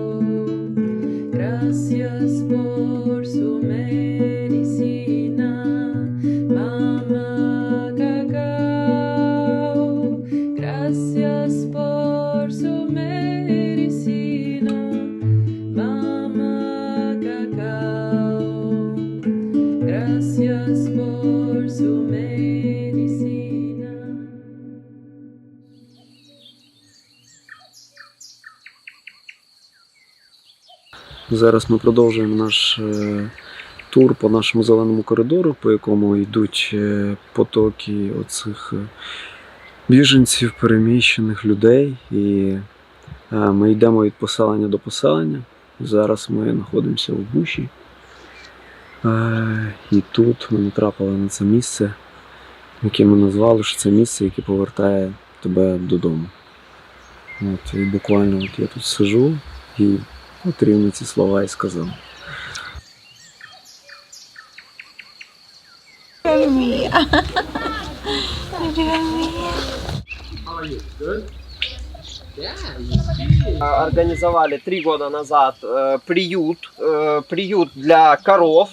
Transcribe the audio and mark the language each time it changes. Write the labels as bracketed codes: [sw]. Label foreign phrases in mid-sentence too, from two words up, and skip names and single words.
[es] Gracias por su medicina, mamá cacao. Gracias por su medicina, mamá cacao. Gracias por su medicina. [uk] Зараз ми продовжуємо наш тур по нашому зеленому коридору, по якому йдуть потоки оцих біженців, переміщених людей. І ми йдемо від поселення до поселення. Зараз ми знаходимося в Буші. І тут ми натрапили на це місце, яке ми назвали, що це місце, яке повертає тебе додому. І буквально я тут сижу і рівно ці слова і сказав. [ru] Организовали 3 года назад приют для коров.